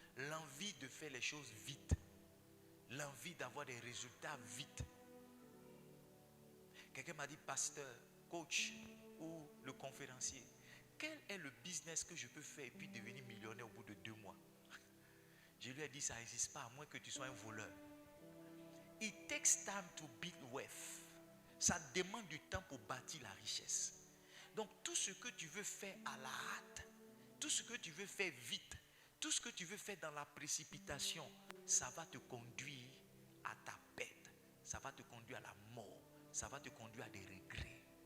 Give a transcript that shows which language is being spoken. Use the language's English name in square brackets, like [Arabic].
[French] L'envie de faire les choses vite. L'envie d'avoir des résultats vite. Quelqu'un m'a dit, pasteur, coach ou le conférencier, quel est le business que je peux faire et puis devenir millionnaire au bout de 2 mois? Je lui ai dit, ça n'existe pas à moins que tu sois un voleur. [English] It takes time to build wealth. [French] Ça demande du temps pour bâtir la richesse. Donc tout ce que tu veux faire à la hâte, tout ce que tu veux faire vite, tout ce que tu veux faire dans la précipitation, ça va te conduire à ta perte. Ça va te conduire à la mort. Ça va te conduire à des regrets.